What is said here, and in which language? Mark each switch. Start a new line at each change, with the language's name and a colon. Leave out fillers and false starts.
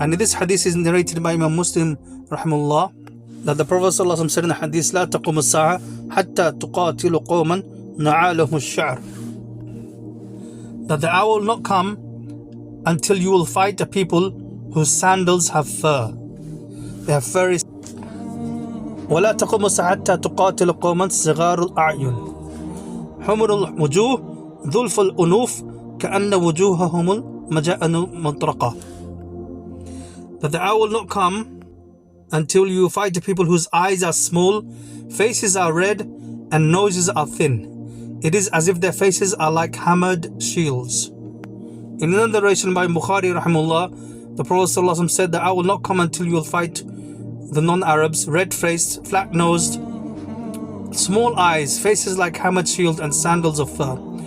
English: And this hadith is narrated by Imam Muslim Rahimahullah, that the Prophet ﷺ said in the hadith,
Arabic: لا تقوم الساعة حتى تقاتل قوما نعالهم الشعر.
English: That the hour will not come until you will fight a people whose sandals have fur. They have furry.
Arabic: ولا تقوم الساعة حتى تقاتل قوما صغار الأعين حمر الوجوه ذلف الأنوف كأن وجوههم المجاءن مطرقة.
English: That the hour will not come until you fight the people whose eyes are small, faces are red, and noses are thin. It is as if their faces are like hammered shields. In another narration by Bukhari Rahimahullah, the Prophet ﷺ said that I will not come until you will fight the non-Arabs, red-faced, flat-nosed, small eyes, faces like hammered shield, and sandals of fur.